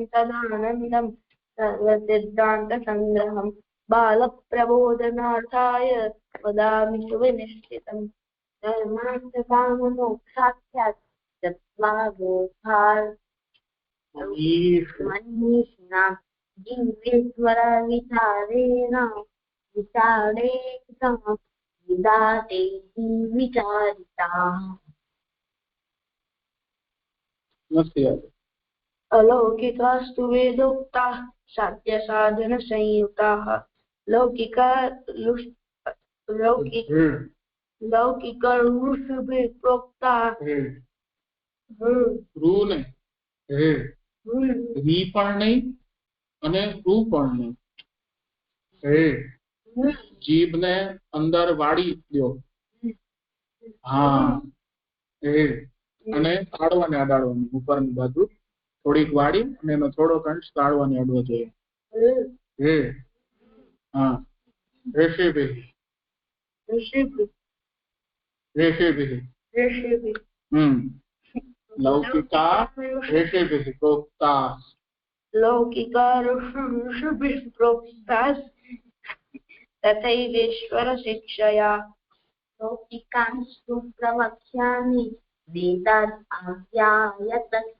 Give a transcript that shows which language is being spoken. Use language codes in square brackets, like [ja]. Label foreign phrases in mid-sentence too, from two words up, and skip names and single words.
[sa] તદાનંદમ સિદ્ધાંત સંગ્રહમ બાલ પ્રબોધનાર્થાય વદામિ સુવિનિશ્ચિતમ ધર્માર્થ કામ મોક્ષાખ્યાત તત્વા ગોપાલ મનીષિના જીવેશ્વર વિચારેણ વિદાતે વિચારિતા. अलौकिकास्तु वेदोक्ताः साध्य साधन संयुताः लौकिक ऋषिभिः प्रोक्ताः [gu] રૂ નહીં, રે. રી પણ નહીં અને રૂ પણ નહીં. રે. જીભને અંદર વાળી દો. હા, રે. અને તાળવાને અડાડવાની ઉપરની બાજુ થોડીક વાળી અને એનો થોડોક અંશ તાળવાને અડવો જોઈએ. રે. હા. રેશેભિઃ. [sa] રેશેભિઃ. લૌકિકા ऋषिभिः प्रोक्ता. लौकिका ऋषिभिः प्रोक्ता तथैवेश्वर शिक्षया लौकिकांस्तु प्रवक्ष्यामि वेदाद्यायत